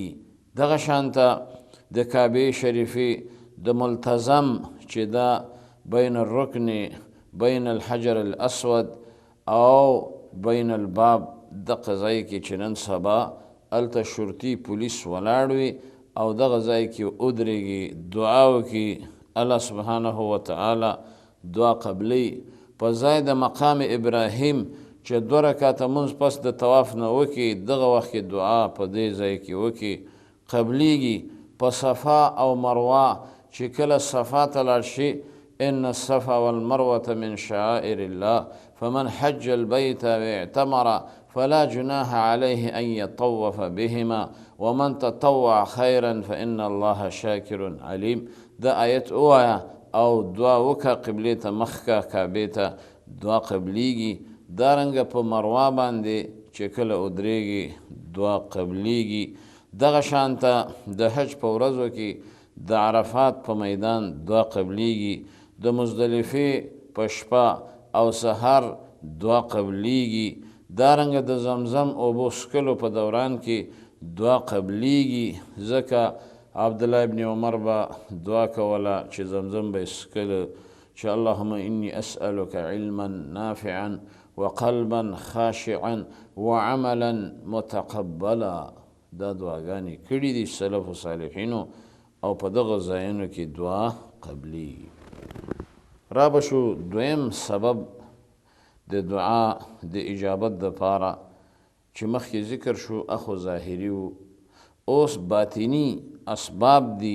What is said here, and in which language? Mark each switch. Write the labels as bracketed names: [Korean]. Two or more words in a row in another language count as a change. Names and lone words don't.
[Pashto] دغه شانته د کعبې شریفې د ملتزم چې دا [Arabic] بین الرکن بین الحجر الاسود [Pashto] او بین الباب دغه ځای کې چې نن سبا هلته شرطي پولیس ولاړ وي او دغه ځای کې ودرېږي دعا وکړي، [Arabic] الله سبحانه وتعالی [Pashto] دعا قبلی. په ځای د مقام ابراهیم چې 2 رکعته مونځ پس د طواف نه وکړي دغه وخت کې دعا په دې ځای کې وکړي قبلیږي. په صفا او مروه چې کله صفا ته لاړ شي [Arabic] ان الصفا والمروة من شعائر الله فمن حج البيت واعتمر فلا جناح عليه أن يطوف بهما ومن تطوع خيرا فإن الله شاكر عليم. [Pashto] دا آیت اوایا او دعا وکا قبلی ته مخکا کعبې ته دعا قبلیږي. دارنګه په مروه باندې چې کله ودرېږي دعا قبلیږي. دغه شانته د حج په ورځو کې د عرفات په میدان دعا قبلیږي. د مزدلفې په شپه او سحر دعا قبلیږي. دارنګه د زمزم اوبو څښلو په دوران کې دعا قبلیږي. ځکه عبدالله ابن عمر به دعا کوله چې زمزم به یې څښله چې [Arabic] اللهم انی اسألک علما نافعا وقلبا خاشعا وعملا متقبلا. [Pashto] دا دعاګانې کړي دي سلف و صالحینو او په دغه ځایونو کې دعا قبلیږي. را به شو دویم سبب د دعا د اجابت دپاره چې مخکې ذکر شو اخو ظاهري و، اوس باطني اسباب دي.